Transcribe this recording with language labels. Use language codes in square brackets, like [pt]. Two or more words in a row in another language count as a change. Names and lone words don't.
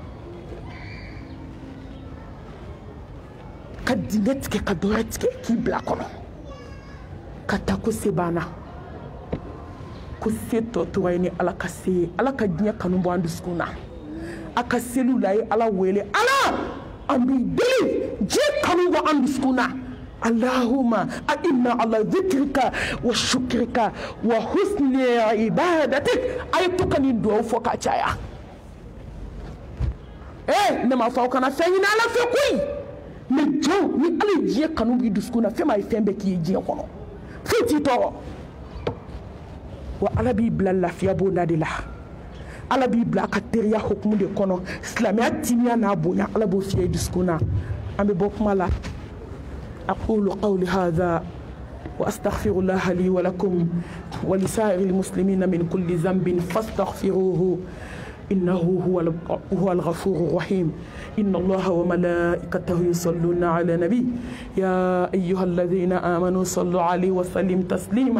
[bm] ka dingɛ tigɛ ka dɔwɛrɛ tigɛ k'i bila kɔnɔ ka taa ko se banna ko se tɔ tora ye ni ala ka se ye ala ka diɲɛ kanu bɔ an dusukun na a ka seliw la ye ala wele ala an b'i deli diɲɛ kanu bɔ an dusukun na [ar] اللهم أعني على ذكرك وشكرك وحسن عبادتك [bm] a ye to ka nin duwawu fɔ ka caya ne m'a fɔ aw kana fɛn ɲini ala fɛ koyi mais jɔn ni ala ye diɲɛ kanu b'i dusukun na fɛn ma ye fɛn bɛɛ k'i ye diɲɛ kɔnɔ foyi t'i tɔɔrɔ wa ala b'i bila lafiya bonda de la ala b'i bila a ka teriya hukumu de kɔnɔ silamɛya timiya n'a bonya ala b'o fiyɛ i dusukun na an bɛ bɔ kuma la [ar] أقول قولي هذا وأستغفر الله لي ولكم ولسائر المسلمين من كل ذنب فاستغفروه إنه هو الغفور الرحيم. إن الله وملائكته يصلون على النبي يا أيها الذين آمنوا صلوا عليه وسلم تسليما.